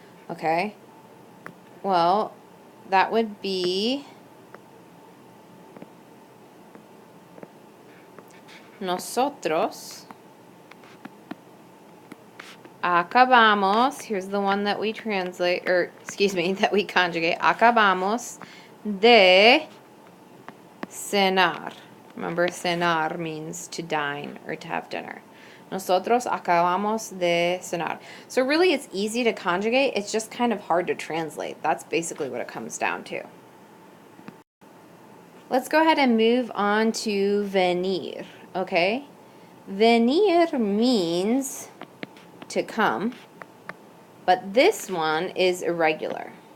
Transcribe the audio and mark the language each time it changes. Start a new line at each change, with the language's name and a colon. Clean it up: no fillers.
English: Okay? Well, that would be
Spanish: nosotros acabamos,
English: here's the one that we translate, or excuse me, that we conjugate,
Spanish: acabamos de cenar.
English: Remember, cenar means to dine or to have dinner.
Spanish: Nosotros acabamos de cenar.
English: So really it's easy to conjugate, it's just kind of hard to translate. That's basically what it comes down to. Let's go ahead and move on to venir, okay? Venir means to come, but this one is irregular.